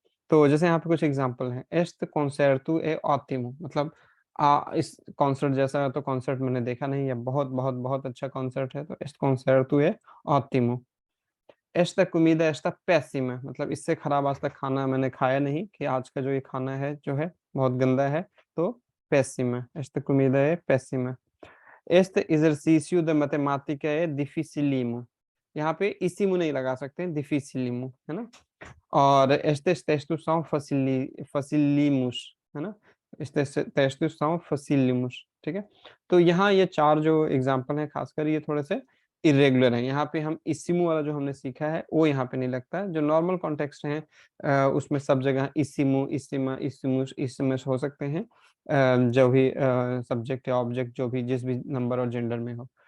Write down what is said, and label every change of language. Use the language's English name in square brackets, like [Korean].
[Hindi] तो जैसे यहाँ पे कुछ एग्ज़ाम्पल हैं, [Portuguese] एस्टे कॉन्सेर्टो ए ओट्टिमो [Hindi] मतलब इस कॉन्सर्ट जैसा तो कॉन्सर्ट मैंने देखा नहीं है, बहुत, बहुत, बहुत अच्छा कॉन्सर्ट है, तो एस्टे कॉन्सेर्टो ए ओट्टिमो। [Portuguese] एस्टा कॉमिडा एस्टा péssima [Hindi] मतलब इससे खराब आज तक खाना मैंने खाया नहीं, कि आज का जो ये खाना है जो है बहुत गंदा है, तो péssima, [Portuguese] esta comida é péssima। Este exercício de matemática é dificílimo। [Hindi] यहाँ पे इसीमो नहीं लगा सकते हैं, dificílimo, है ना? [Portuguese] और estes textos são facílimos, [Hindi] है ना? [Portuguese] estes textos são facílimos, [Hindi] ठीक है? तो यहाँ ये 4 जो एग्ज़ाम्पल हैं, खासकर ये थोड़े से इर्रेगुलर हैं। यहाँ पे हम इसिमो वाला जो हमने सीखा है, वो यहाँ पे नहीं लगता है। जो नॉर्मल कॉन्टेक्स्ट हैं उसमें सब जगह इसिमो, इसिमा, इसिमुस, इसिमस हो सकते हैं। जो भी सब्जेक्ट या ऑब्जेक्ट जो भी जिस भी नंबर और जेंडर में हो।